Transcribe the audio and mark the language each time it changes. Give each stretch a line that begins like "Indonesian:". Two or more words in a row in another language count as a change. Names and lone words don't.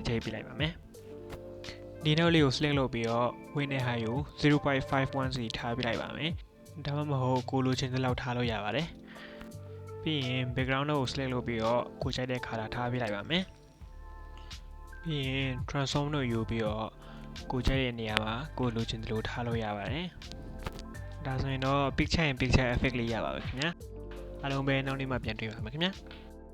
Burmese: ချိတ်ပေးလိုက်ပါမယ်ဒီ note လေးကို select လုပ်ပြီးတော့ width နဲ့ height ကို 0.51 စီထားပေးလိုက်ပါမယ်ဒါမှမဟုတ်ကိုလိုချင်သလောက်ထားလို့ရပါတယ်ပြီးရင်
English: background note
Burmese: ကို select လုပ်ပြီးတော့ကိုကြိုက်တဲ့ color ထားပေးလိုက်ပါမယ်ပြီးရင်
English: transform note
Burmese: ယူပြီးတော့ကိုကြိုက်တဲ့နေရာမှာကိုလိုချင်သလိုထားလို့ရပါတယ်ဒါဆိုရင်တော့
English: picture in picture effect
Burmese: လေးရပါပြီခင်ဗျာအားလုံးပဲနောက်နေ့မှပြန်တွေ့ပါမယ်ခင်ဗျာ